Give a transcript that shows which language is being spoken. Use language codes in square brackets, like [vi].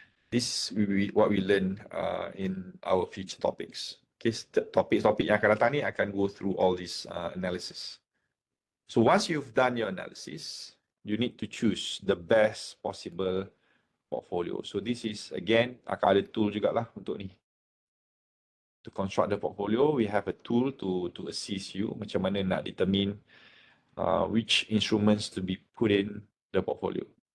[en] This is what we learn in our future topics. [ms] Okay, topik-topik yang akan datang ni akan [en] go through all this analysis. So once you've done your analysis, you need to choose the best possible portfolio. So this is again [ms] akan ada tool jugalah untuk ni. [en] To construct the portfolio, we have a tool to assist you [ms] macam mana nak [en] determine which instruments to be put in the portfolio.